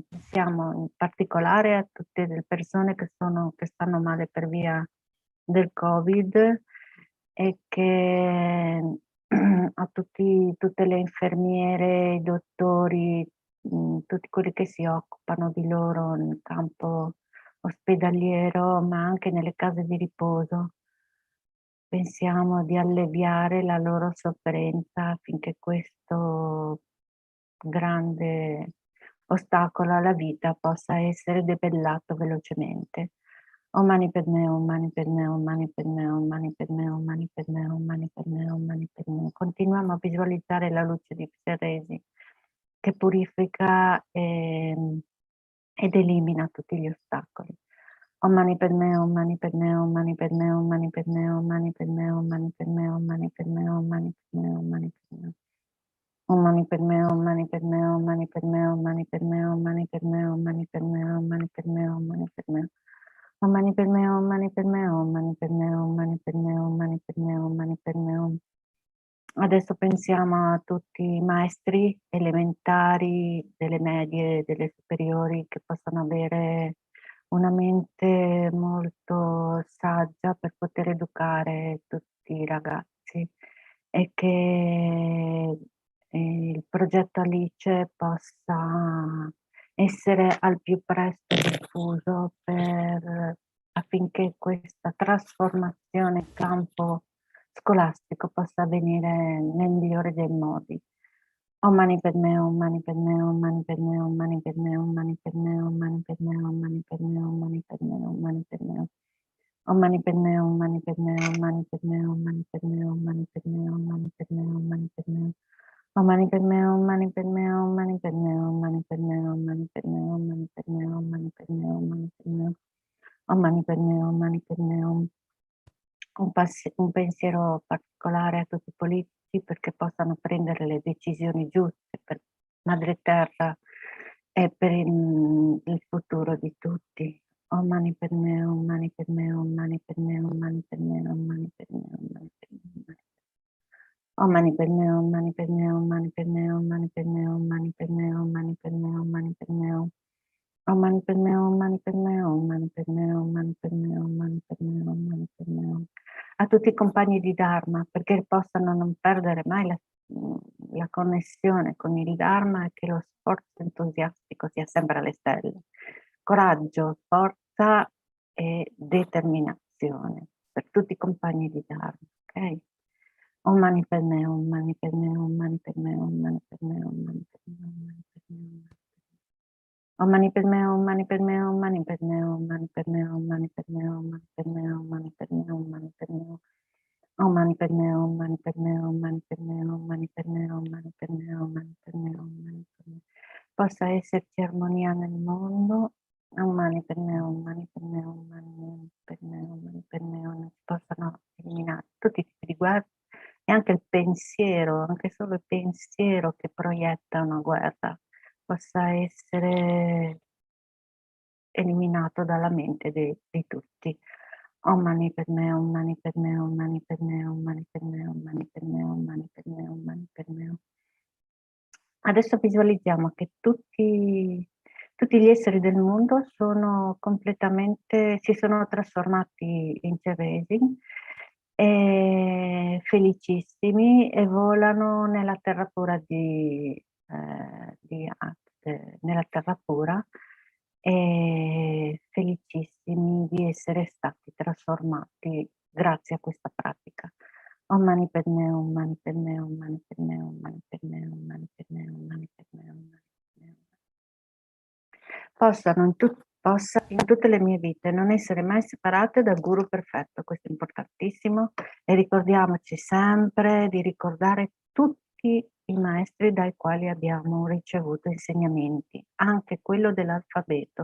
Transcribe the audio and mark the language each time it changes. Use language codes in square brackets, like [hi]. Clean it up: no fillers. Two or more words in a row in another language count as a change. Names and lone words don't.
[it] Pensiamo in particolare a tutte le persone che stanno male per via del Covid, e che a tutte le infermiere, i dottori, tutti quelli che si occupano di loro nel campo ospedaliero, ma anche nelle case di riposo. Pensiamo di alleviare la loro sofferenza affinché questo grande ostacolo alla vita possa essere debellato velocemente. [sa] Om mani padme, om mani padme, om mani padme, om mani padme, om mani padme, om mani padme, om mani padme. [it] Continuiamo a visualizzare la luce di Chenrezig che purifica ed elimina tutti gli ostacoli. [sa] Om mani padme, om mani padme, om mani padme, om mani padme, om mani padme, om mani padme, om mani padme, om mani padme, om mani padme. Om mani padme, om mani padme, om mani padme, om mani padme, om mani padme, om mani padme, om mani padme, om mani padme. Om mani padme, om mani padme, om mani padme, om mani padme, om mani padme, om mani padme, om. [it] Adesso pensiamo a tutti i maestri elementari, delle medie, delle superiori, che possono avere una mente molto saggia per poter educare tutti i ragazzi, e che il progetto Alice possa essere al più presto diffuso affinché questa trasformazione in campo scolastico possa avvenire nel migliore dei modi. [sa] Om mani padme, om mani padme, om mani padme, om mani padme, om mani padme, om mani padme, om mani padme, om mani padme, om mani padme. Om mani padme, om mani padme, om mani padme, om mani padme, om mani padme, om mani padme, om mani padme. Om mani padme, om mani padme, om mani padme, om mani padme, om mani padme, om mani padme, om mani padme, om mani padme. Om mani padme, om mani padme, om. [it] un pensiero particolare a tutti i politici perché possano prendere le decisioni giuste per Madre Terra e per il futuro di tutti. [sa] Om Mani Padme Hum, Mani Padme Hum, Mani Padme Hum, Mani Padme Hum, Mani Padme Hum, Mani Padme Hum. Om Mani Padme Hum, Mani Padme Hum, Mani Padme Hum, Mani Padme Hum, Mani Padme Hum, Mani Padme Hum, Mani Padme Hum. Om Mani Padme Hum, Mani Padme Hum, Mani Padme Hum, Mani Padme Hum, Mani Padme Hum, Mani Padme Hum. [it] A tutti i compagni di Dharma, perché possano non perdere mai la connessione con il Dharma e che lo sforzo entusiastico sia sempre alle stelle. Coraggio, forza e determinazione per tutti i compagni di Dharma, ok? [sa] Om Mani Padme Hum, Mani Padme Hum, Mani Padme Hum, Mani Padme Hum, Mani Padme Hum, Mani Padme Hum. Om Mani Padme Hum, Mani Padme Hum, Mani Padme Hum, Mani Padme Hum, Mani Padme Hum, Mani Padme Hum, Mani Padme Hum, Mani Padme Hum. Om Mani Padme Hum, Mani Padme Hum, Mani Padme Hum, Mani Padme Hum, Mani Padme Hum, Mani Padme Hum, Mani Padme Hum. [it] Possa esserci armonia nel mondo. [sa] Om Mani Padme Hum, Mani Padme Hum, Mani Padme Hum, Mani Padme Hum. [it] Si possano eliminare tutti i tipi di guerra e anche il pensiero, anche solo il pensiero che proietta una guerra possa essere eliminato dalla mente di tutti. [sa] Om Mani Padme Hum, Mani Padme Hum, Mani Padme Hum, Mani Padme Hum, Mani Padme Hum, Mani Padme Hum, Mani Padme Hum. [it] Adesso visualizziamo che tutti gli esseri del mondo si sono trasformati in Chenrezig, felicissimi e volano nella terra pura nella terra pura e felicissimi di essere stati trasformati grazie a questa pratica. [sa] Om Mani Padme Hum, Mani Padme Hum, Mani Padme Hum, Mani Padme Hum, Mani Padme Hum, Mani Padme Hum, Mani Padme Hum. [it] Possa in tutte le mie vite non essere mai separate dal Guru perfetto, questo è importantissimo, e ricordiamoci sempre di ricordare tutti i maestri dai quali abbiamo ricevuto insegnamenti, anche quello dell'alfabeto.